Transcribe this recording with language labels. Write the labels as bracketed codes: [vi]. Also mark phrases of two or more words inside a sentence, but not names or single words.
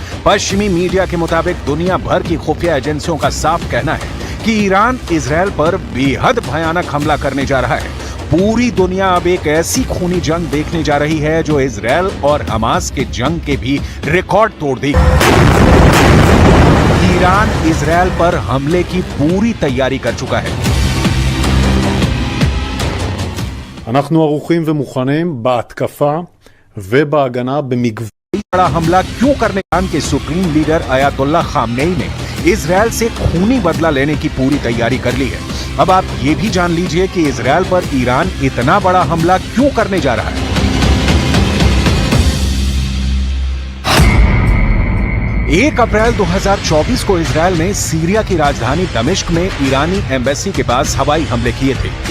[hi] पश्चिमी मीडिया के मुताबिक दुनिया भर की खुफिया एजेंसियों का साफ कहना है कि ईरान इजराइल पर बेहद भयानक हमला करने जा रहा है। पूरी दुनिया अब एक ऐसी खूनी जंग देखने जा रही है जो इजराइल और हमास के जंग के भी रिकॉर्ड तोड़ देगी। ईरान इजराइल पर हमले की पूरी तैयारी कर चुका है। [he] אנחנו ערוכים ומוכנים בהתקפה ובהגנה במגוון. [hi] बड़ा हमला क्यों करने? ईरान के [en] supreme leader [hi] अयातुल्ला खामनेई ने इजराइल से खूनी बदला लेने की पूरी तैयारी कर ली है। अब आप ये भी जान लीजिए कि इजराइल पर ईरान इतना बड़ा हमला क्यों करने जा रहा है। 1 अप्रैल 2024 को इजराइल ने सीरिया की राजधानी दमिश्क में ईरानी एम्बेसी के पास हवाई हमले किए थे।